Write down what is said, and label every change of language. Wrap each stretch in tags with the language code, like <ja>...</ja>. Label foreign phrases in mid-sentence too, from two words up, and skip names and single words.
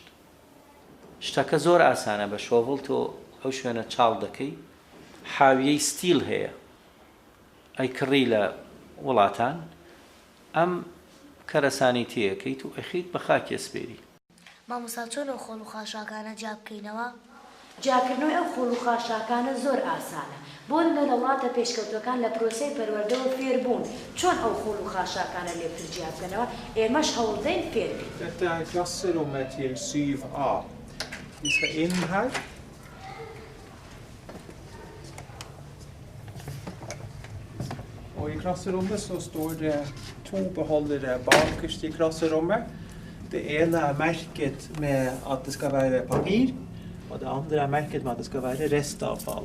<ckb>شتەکە زۆر ئاسانە بە شۆڤڵ تۆ ئەو شوێنە چاڵ دەکەی حاویەی ستیل هەیە ئەی کڕی لە وڵاتان ئەم کەرەسانی تێەکەیت و ئەخیت بە خاکی سپێری. مامۆستا چۆن ئەو خۆڵ و خاشاکانە جا بکەینەوە؟ جاکردنەوەی ئەو خۆڵ و خاشاکانە زۆر ئاسانە. بۆ لە وڵاتە پێشکەوتەکان لە پرۆسەی پەروەردەوە فێربوون چۆن ئەو خۆڵ و خاشاکانە لێتر جیا بکەنەوە ئێمەش هەوڵدەین فێر بین.</ckb> <no>Dette er klasserommet til 7A. Vi skal inn her. Og i klasserommet så står det 2 beholdere bakerst i klasserommet. Det ene er merket med at det skal være papir, og det andre er merket med at det skal være restavfall.</no>